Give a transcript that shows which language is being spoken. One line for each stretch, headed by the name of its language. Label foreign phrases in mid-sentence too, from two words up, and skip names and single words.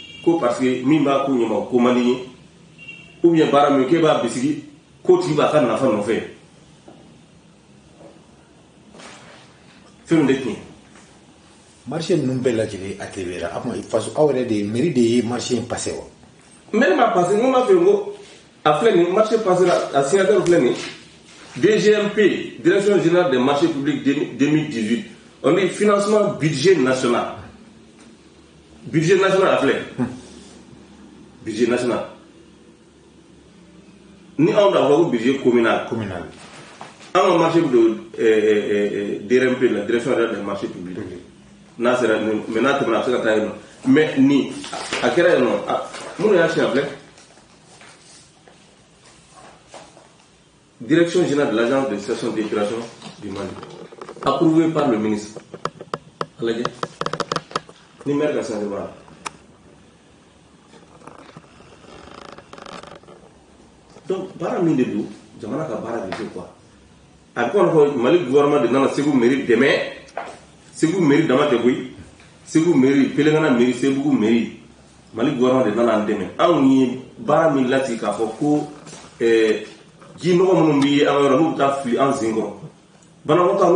Bambara: ko
French: parce que
Bambara: min b'a ko ɲɛma ko man di ye
French: ou bien
Bambara: baara min k'e b'a bisigi ko tigi b'a ka nafa nɔfɛ fɛn min de tiɲɛ. marché ninnu bɛɛ lajɛlen atelier la faso aw yɛrɛ de mairie de ye marché in passé wa. mairie ma passé n ko m'a fɛ n ko a filɛ nin marché passé la a signataire filɛ nin DGMP
French: direction générale des marchés publics 2018 on dit financement budget national
Bambara: a filɛ
French: budget national
Bambara: ni anw da fɔ ko
French: budget communal
Bambara: an ka marché de DRMP
French: la direction générale des marchés publics
Bambara: n'a sera mais n'a tɛmɛna a bɛ se ka taa yen nɔ mais ni a kɛra yen nɔ minnu y'a siɲɛ filɛ
French: direction générale de l'agence de gestion d'épuration du Mali approuvé par le ministre
Bambara: a lajɛ ni maire ka sɛnɛ b'a la donc baara min de don jamana ka baara de don quoi a bɛ kɔni fɔ Mali gouvernement de nana Segu mairie dɛmɛ Segu mairie dama tɛ koyi Segu mairie Pelengana mairie Sebugu mairie Mali gouvernement de nana an dɛmɛ anw ye baara min lasigi k'a fɔ ko ji nɔgɔ minnu bɛ ye an ka yɔrɔ n'u bɛ taa fili an sen kɔrɔ banakɔtaa n'u